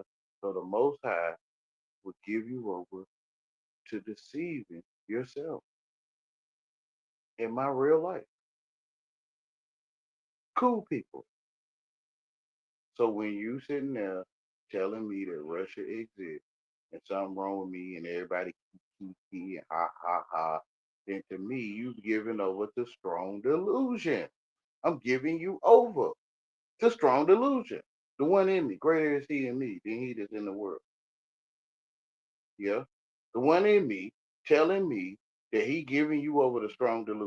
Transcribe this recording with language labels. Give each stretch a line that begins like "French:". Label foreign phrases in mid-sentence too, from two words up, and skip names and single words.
English: So the Most High will give you over to deceiving yourself in my real life. Cool people. So when you sitting there telling me that Russia exists and something wrong with me and everybody kiki and ha ha ha, then to me you've given over to strong delusion. I'm giving you over to strong delusion. The one in me, greater is he in me than he that's in the world. Yeah. The one in me telling me that he giving you over to strong delusion.